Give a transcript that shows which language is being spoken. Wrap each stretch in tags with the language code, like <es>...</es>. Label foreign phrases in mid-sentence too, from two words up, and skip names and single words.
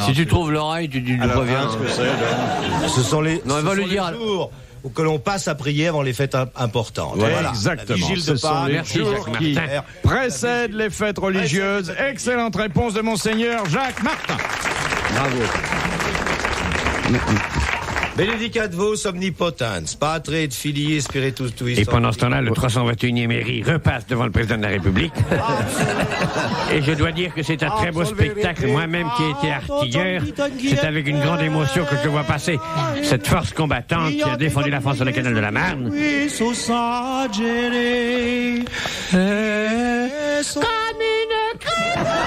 <fr>Si tu trouves l'oreille, tu lui reviens. Ce sont les, Non, il va ce lui sont dire- les jours où que l'on passe à prier avant les fêtes importantes. Ouais, Voilà. exactement. La vigile Ce de sont Pâques. les Merci, jours Jacques qui Martin. précèdent les fêtes religieuses. Excellente réponse de Monseigneur Jacques Martin. Bravo.</fr> <la>Benedicat vos omnipotens, Patre et Filii Spiritus Tuis.</la> <fr>Et pendant ce temps-là, le 321e mairie repasse devant le président de la République. Et je dois dire que c'est un très beau spectacle. Moi-même qui ai été artilleur, c'est avec une grande émotion que je vois passer cette force combattante qui a défendu la France sur le canal de la Marne. Comme une crème.</fr>